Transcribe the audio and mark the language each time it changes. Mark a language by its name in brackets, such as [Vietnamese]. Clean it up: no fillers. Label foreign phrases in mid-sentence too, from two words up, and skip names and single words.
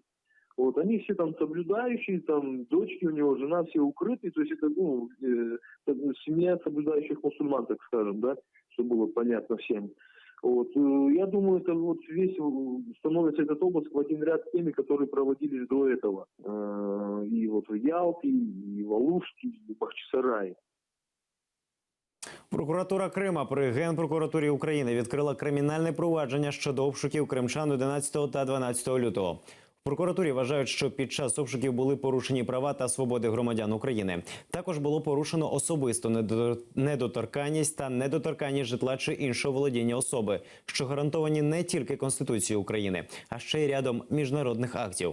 [Russian] Вот, они все там соблюдающие, там дочки у него, жена, все укрытые, то есть это семья соблюдающих мусульман, так скажем, да, чтобы было понятно всем. Вот. Я думаю, это вот весь становится этот обыск в один ряд с теми, которые проводились до этого. И вот в Ялте, и в Алуште, и в Бахчисараї. [Ukrainian] Прокуратура Крима при Генпрокуратурі України відкрила кримінальне провадження щодо обшуків кримчан 11 та 12 лютого. В прокуратурі вважають, що під час обшуків були порушені права та свободи громадян України. Також було порушено особисту недоторканність та недоторканність житла чи іншого володіння особи, що гарантовані не тільки Конституцією України, а ще й рядом міжнародних актів.